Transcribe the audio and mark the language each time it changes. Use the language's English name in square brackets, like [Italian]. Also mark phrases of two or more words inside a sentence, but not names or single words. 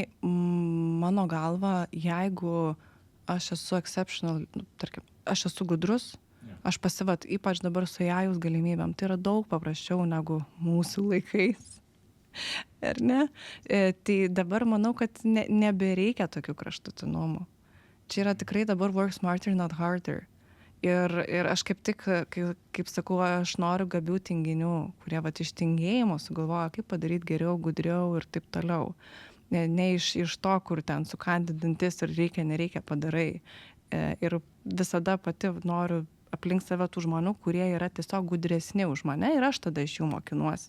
[Lithuanian] Mano galva, jeigu aš esu exceptional, tarkim, aš esu gudrus, aš pasivat, ypač dabar su AI galimybėm, tai yra daug paprasčiau negu mūsų laikais. Ar ne? Tai dabar manau, kad nebereikia tokių kraštutinumų. Čia yra tikrai dabar [English] work smarter, not harder. [Lithuanian] Ir aš kaip tik, kaip sakau, aš noriu gabių tinginių, kurie iš tingėjimo sugalvoja, kaip padaryti geriau, gudriau ir taip toliau. Ne iš to, kur ten sukandintis ir reikia, nereikia padarai. Ir visada pati noriu aplink save tų žmonių, kurie yra tiesiog gudresni už mane ir aš tada iš jų mokinuosi.